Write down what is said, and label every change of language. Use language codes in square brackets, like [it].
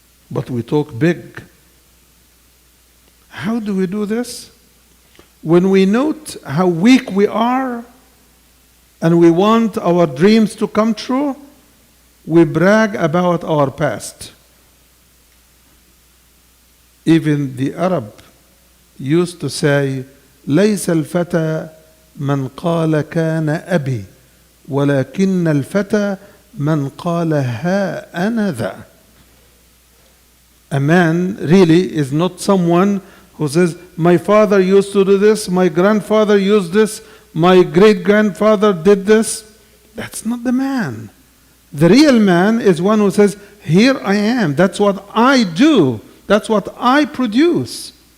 [en] But we talk big. How do we do this? When we note how weak we are and we want our dreams to come true, we brag about our past. Even the Arab used to say, [ar] ليس الفتى من قال كان أبي ولكن الفتى من قال ها أنا ذا. [en] A man really is not someone who says, my father used to do this, my grandfather used this, my great-grandfather did this. That's not the man. The real man is one who says, here I am, that's what I do, that's what I produce.